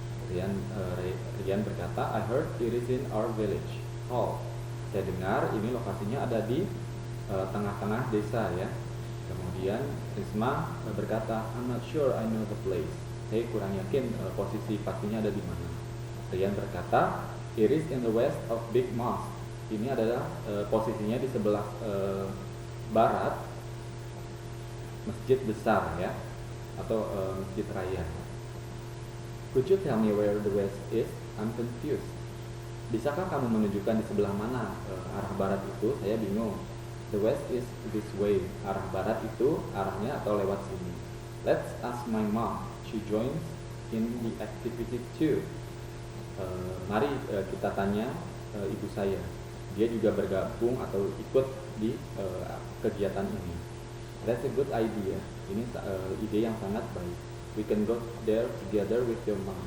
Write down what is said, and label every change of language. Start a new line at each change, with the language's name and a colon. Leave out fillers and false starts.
Indonesian: Rian berkata,
English: "I heard it is in our village hall."
Indonesian: Saya dengar ini lokasinya ada di tengah-tengah desa ya. Kemudian Risma berkata,
English: "I'm not sure I know the place."
Indonesian: Saya kurang yakin posisi pastinya ada di mana. Rian berkata,
English: "It is in the west of Big Mosque."
Indonesian: Ini adalah posisinya di sebelah barat masjid besar ya, atau masjid raya.
English: "Could you tell me where the west is? I'm confused."
Indonesian: Bisakah kamu menunjukkan di sebelah mana arah barat itu? Saya bingung.
English: "The west is this way."
Indonesian: Arah barat itu arahnya atau lewat sini.
English: "Let's ask my mom. She joins in the activity too."
Indonesian: Mari kita tanya ibu saya. Dia juga bergabung atau ikut di kegiatan ini.
English: "That's a good idea."
Indonesian: Ini ide yang sangat baik.
English: "We can go there together with your mom."